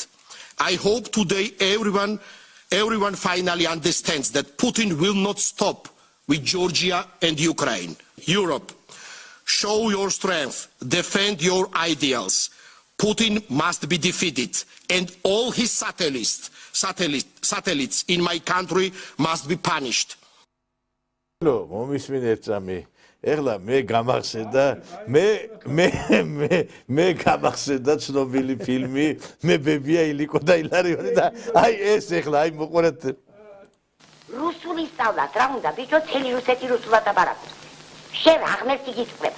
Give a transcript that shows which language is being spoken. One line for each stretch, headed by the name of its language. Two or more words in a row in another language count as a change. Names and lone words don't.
English: I hope today everyone finally understands that Putin will not stop with Georgia and Ukraine. Europe, show your strength, defend your ideals. Putin must be defeated, and all his satellites in my country must be punished.
Georgian: ეხლა მე გამახსენდა მე გამახსენდა ცნობილი ფილმი მე ბებია ილიკო და ილარიონი და აი ეს ეხლა აი მოყურეთ რუსული სწავლათ რა უნდა ბიჭო თელი რუსეთი რუსულად აბარაკობს შენ აღმერთი გიწყვება